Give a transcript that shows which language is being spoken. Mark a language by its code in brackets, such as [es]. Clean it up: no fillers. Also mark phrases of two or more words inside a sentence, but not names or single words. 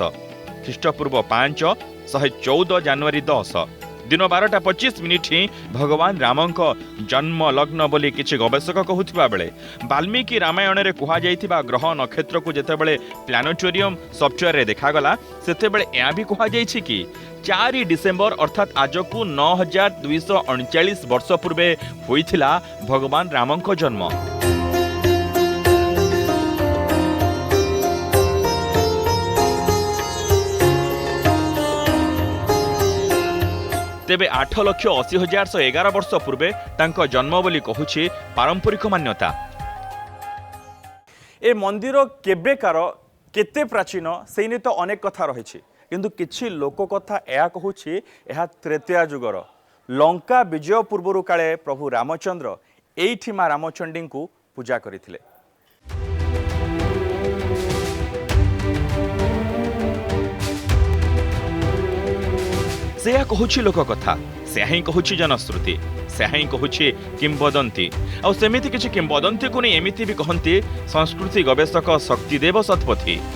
[or] ଖ୍ରୀଷ୍ଟପୂର୍ବ 5 114 ଜାନୁଆରୀ 10 ଦିନ 12:25 ହିଁ ଭଗବାନ ରାମଙ୍କ ଜନ୍ମ ଲଗ୍ନ ବୋଲି କିଛି ଗବେଷକ କହୁଥିବା ବେଳେ ବାଲ୍ମୀକି ରାମାୟଣରେ କୁହାଯାଇଥିବା ଗ୍ରହ ନକ୍ଷତ୍ରକୁ ଯେତେବେଳେ [en] planetarium software [or] ରେ ଦେଖାଗଲା ସେତେବେଳେ ଯାହା ଭି କୁହାଯାଉଛି କି 4 ଡିସେମ୍ବର ଅର୍ଥାତ ଆଜିକୁ 9239 ବର୍ଷ ପୂର୍ବେ ହୋଇଥିଲା ଭଗବାନ ରାମଙ୍କ ଜନ୍ମ। ତେବେ 8,80,111 ବର୍ଷ ପୂର୍ବେ ତାଙ୍କ ଜନ୍ମ ବୋଲି କହୁଛି ପାରମ୍ପରିକ ମାନ୍ୟତା। ଏ ମନ୍ଦିର କେବେକାର କେତେ ପ୍ରାଚୀନ ସେନେଇ ତ ଅନେକ କଥା ରହି, କିନ୍ତୁ କିଛି ଲୋକକଥା ଯାହା କହୁଛି ଏହା ତୃତୀୟ ଯୁଗର ଲଙ୍କା ବିଜୟ ପୂର୍ବରୁ କାଳେ ପ୍ରଭୁ ରାମଚନ୍ଦ୍ର ଏଇଠି ମାଁ ରାମଚଣ୍ଡୀଙ୍କୁ ପୂଜା କରିଥିଲେ। ସେ କହୁଛି ଲୋକକଥା, ସେହି କହୁଛି ଜନଶ୍ରୁତି, ସେହି କହୁଛି କିମ୍ବଦନ୍ତୀ। ଆଉ ସେମିତି କିଛି କିମ୍ବଦନ୍ତୀକୁ ନେଇ ଏମିତି ଭି କହନ୍ତି ସଂସ୍କୃତି ଗବେଷକ ଶକ୍ତିଦେବ ଶତପଥୀ।